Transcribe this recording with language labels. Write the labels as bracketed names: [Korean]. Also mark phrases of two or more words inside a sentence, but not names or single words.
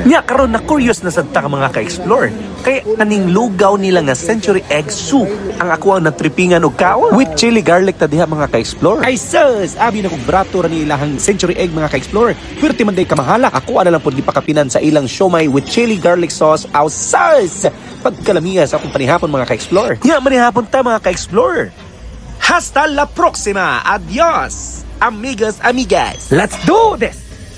[Cebuano] Nya karon na curious na sad ta ka mga ka-explore. Kay aning lugaw nila nga [English] century egg soup [Cebuano] ang ako ang natrippingan og kaon [English] with chili garlic [Cebuano] ta diha mga ka-explore. Ay sus, abi na kog brato ra ni ilahang [English] century egg [Cebuano] mga ka-explore. Pwerte man day kamahala. Ako ana lang pud gipakapinan sa ilang siomay [English] with chili garlic sauce. [Cebuano] Aw sus! Pagkalamiya sa akong panihapon mga ka-explore. Nya manihapon ta mga ka-explore. [Spanish] Hasta la próxima. Adios, amigos, amigas. [English] Let's do this!